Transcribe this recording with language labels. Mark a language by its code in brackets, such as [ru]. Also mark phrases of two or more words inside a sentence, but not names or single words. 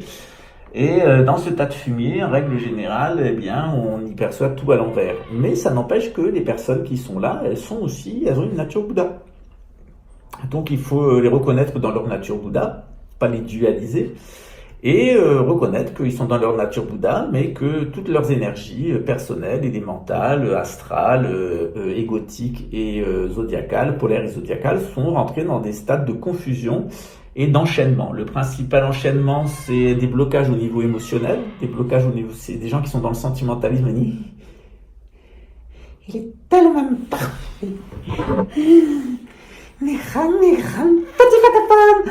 [fr] Et dans ce tas de fumier, en règle générale, eh bien, on y perçoit tout à l'envers. Mais ça n'empêche que les personnes qui sont là, elles ont une nature Bouddha. Donc il faut les reconnaître dans leur nature Bouddha, pas les dualiser. Et reconnaître qu'ils sont dans leur nature Bouddha, mais que toutes leurs énergies personnelles, élémentales, astrales, égotiques et zodiacales, polaires et zodiacales, sont rentrées dans des stades de confusion et d'enchaînement. Le principal enchaînement, c'est des blocages au niveau émotionnel, c'est des gens qui sont dans le sentimentalisme. Il est tellement parfait. Petit patapon.